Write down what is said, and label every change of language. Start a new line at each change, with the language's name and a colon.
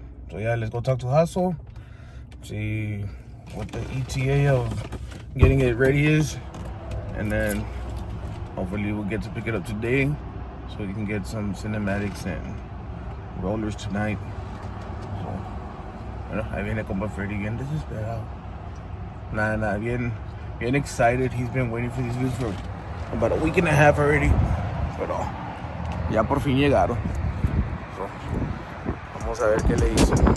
English: So yeah, let's go talk to Jasso. See what the ETA of getting it ready is, and then hopefully we'll get to pick it up today, so we can get some cinematics and rollers tonight.
Spanish: So, bueno, ahí viene Compa Freddy bien desesperado. Nah, bien
English: excited. He's been waiting for these views for about a week and a half already.
Spanish: Pero ya por fin llegaron. So, vamos a ver qué le hizo.